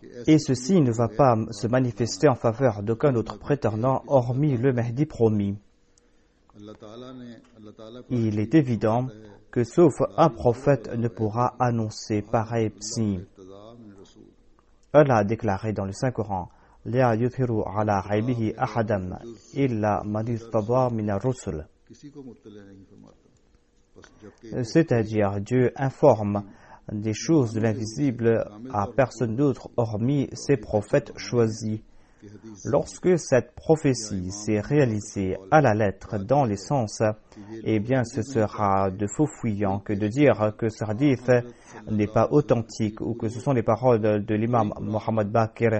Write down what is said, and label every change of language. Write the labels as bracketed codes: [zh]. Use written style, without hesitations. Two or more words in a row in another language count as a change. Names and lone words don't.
[fr] Et ceci ne va pas se manifester en faveur d'aucun autre prétendant hormis le Mahdi promis. Il est évident que sauf un prophète ne pourra annoncer pareil signe. Allah a déclaré dans le Saint-Coran: [ar] لا يظهر على غيبه أحدا إلا من ارتضى من الرسل. [fr] C'est-à-dire, Dieu informe des choses de l'invisible à personne d'autre hormis ses prophètes choisis. Lorsque cette prophétie s'est réalisée à la lettre dans les sens, eh bien ce sera de faux fuyant que de dire que ce hadith n'est pas authentique ou que ce sont les paroles de l'imam Mohammed Baqir.